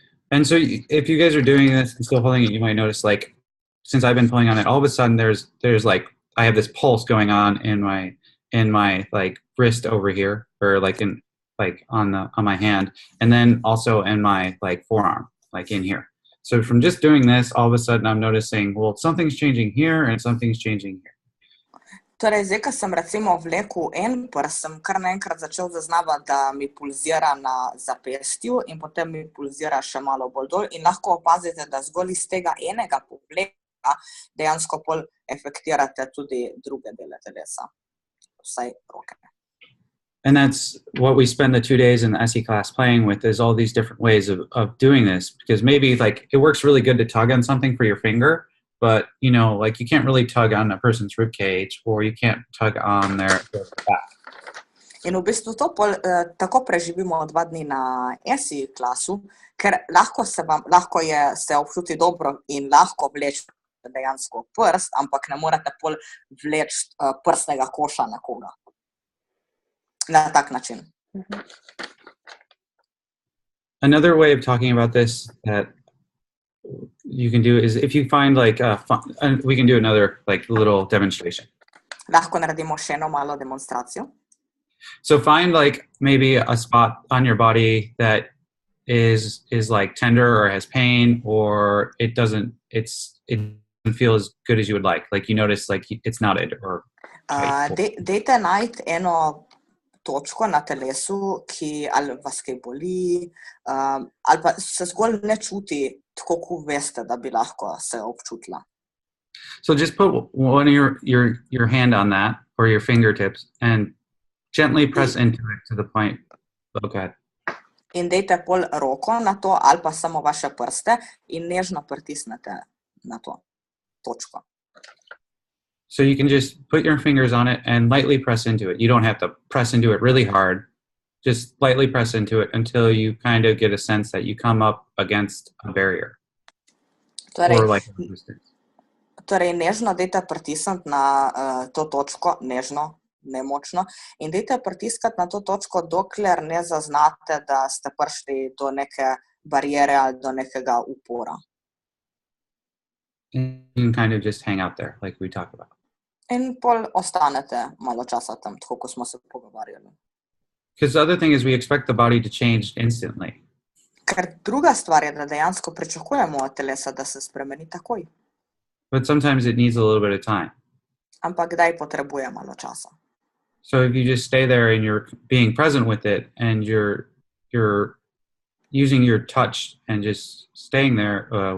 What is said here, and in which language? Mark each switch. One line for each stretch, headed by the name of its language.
English: And so if you guys are doing this and still holding it, you might notice, like, since I've been pulling on it, all of a sudden there's like, I have this pulse going on in my like wrist over here, or like on my hand, and then also in my like forearm, like in here. So from just doing this, all of a sudden I'm noticing, well, something's changing here and something's changing here.
Slovenian: Torej, zdaj, ko sem recimo vlekel en prst, sem kar naenkrat začel zaznavati, da mi pulzira na zapestju in potem mi pulzira še malo bolj dol in lahko opazite, da zgolj iz tega enega povleka dejansko pol efektirate tudi druge dele telesa, vsaj roke.
English: And that's what we spend the 2 days in the ESSE class playing with, is all these different ways of doing this, because maybe like it works really good to tug on something for your finger, but you know, like you can't really tug on a person's rib cage, or you can't tug on their back.
Slovenian: In v bistvu to tako preživimo 2 dni na ESSE klasu, ker lahko se občuti dobro in lahko vlečete dejansko prst, ampak ne morete pol vleči prstnega koša na koga. Na tak način.
English: Another way of talking about this that you can do is if you find like we can do another like little demonstration.
Slovenian: Lahko naredimo še eno malo demonstracijo.
English: So find like maybe a spot on your body that is like tender or has pain, or it doesn't feel as good as you would like. Like you notice like it's knotted or
Slovenian: Dejte najti eno točko na telesu, ki ali vas kaj boli, ali pa se zgolj ne čuti tako, kot veste, da bi lahko se občutila.
English: So just put one of your hand on that, or your fingertips, and gently press into it to the point. Okay.
Slovenian: In dejte pol roko na to, ali pa samo vaše prste in nežno pritisnete na to točko.
English: So you can just put your fingers on it and lightly press into it. You don't have to press into it really hard. Just lightly press into it until you kind of get a sense that you come up against a barrier. Or like a resistance.
Slovenian: Torej, nežno dejte pritisniti na to točko, nežno, nemočno, in dejte pritiskati na to točko, dokler ne zaznate, da ste prišli do neke bariere ali do nekega upora.
English: And you can kind of just hang out there, like we talked about.
Slovenian: In pol ostanete malo časa tam, tako kot smo se pogovarjali.
English: Because the other thing is we expect the body to change instantly.
Slovenian: Ker druga stvar je, da dejansko pričakujemo od telesa, da se spremeni takoj.
English: But sometimes it needs a little bit of time.
Slovenian: Ampak kdaj potrebuje malo časa.
English: So if you just stay there and you're being present with it and you're using your touch and just staying there,